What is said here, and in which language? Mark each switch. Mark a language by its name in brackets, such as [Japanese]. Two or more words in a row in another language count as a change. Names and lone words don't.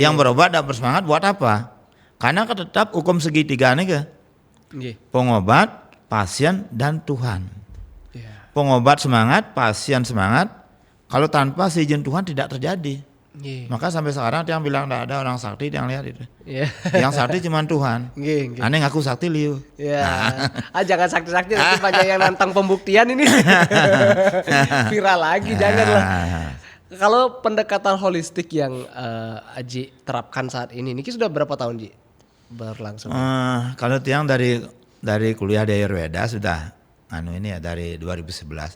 [Indonesian] yang berobat tidak bersemangat buat apa? Karena tetap hukum segitiga nih ke Iya. pengobat, pasien dan Tuhan. Iya. Pengobat semangat, pasien semangat. Kalau tanpa seizin Tuhan tidak terjadi. Iya. Maka sampai sekarang yang bilang tidak ada orang sakti yang lihat itu. Iya. Yang sakti cuma Tuhan. Nggih. [Balinese] Aneh ngaku sakti liu. [Indonesian] Ya, jangan sakti-sakti nanti banyak yang nantang pembuktian ini. Viral lagi, janganlah. Kalau pendekatan holistik yang Aji terapkan saat ini sudah berapa tahun Ji berlangsung? Kalau tiang dari kuliah di Ayurveda sudah ini ya dari 2011.